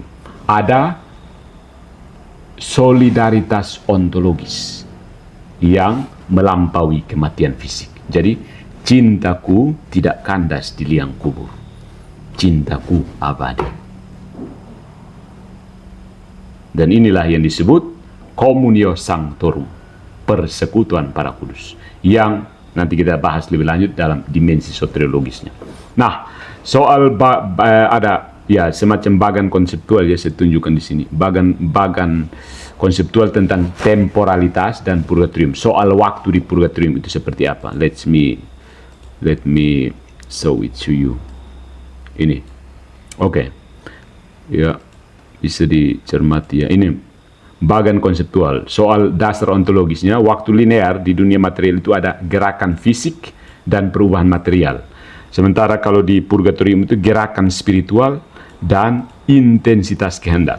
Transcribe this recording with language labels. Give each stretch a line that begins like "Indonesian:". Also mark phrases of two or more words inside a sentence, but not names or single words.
Indonesian: Ada solidaritas ontologis yang melampaui kematian fisik. Jadi cintaku tidak kandas di liang kubur, cintaku abadi. Dan inilah yang disebut
Latin: communio sanctorum,
Indonesian: persekutuan para kudus, yang nanti kita bahas lebih lanjut dalam dimensi soteriologisnya. Nah, soal ada ya semacam bagan konseptual ya saya tunjukkan di sini. Bagan konseptual tentang temporalitas dan purgatorium. Soal waktu di purgatorium itu seperti apa?
English: Let me show it to you.
Indonesian: Ini. Oke. Ya, bisa dicermati ya. Ini bagan konseptual. Soal dasar ontologisnya, waktu linear di dunia material itu ada gerakan fisik dan perubahan material. Sementara kalau di purgatorium itu gerakan spiritual dan intensitas kehendak.